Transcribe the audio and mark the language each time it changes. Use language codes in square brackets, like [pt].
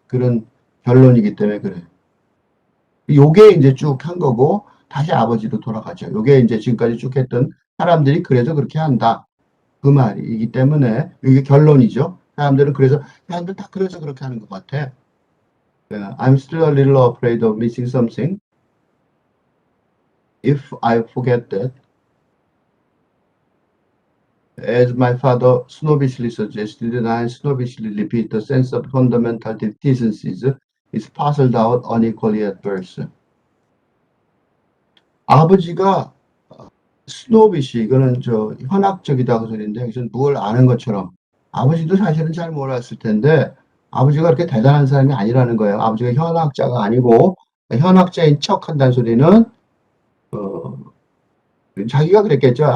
[ko] 그런 결론이기 때문에 그래. 요게 이제 쭉 한 거고 다시 아버지로 돌아가죠. 요게 이제 지금까지 쭉 했던 사람들이 그래서 그렇게 한다. 그 말이기 때문에 이게 결론이죠. 사람들 다 그래서 그렇게 하는 것 같아. [en] I'm still a little afraid of missing something. If I forget that, as my father snobbishly suggested, and I snobbishly repeat, the sense of fundamental decencies is parceled out unequally at birth. [ko] 아버지가 스노비시 이거는 현학적이다 그 소리인데 여기서 뭘 아는 것처럼 아버지도 사실은 잘 몰랐을 텐데 아버지가 그렇게 대단한 사람이 아니라는 거예요. 아버지가 현학자가 아니고 현학자인 척 한다는 소리는 자기가 그랬겠죠.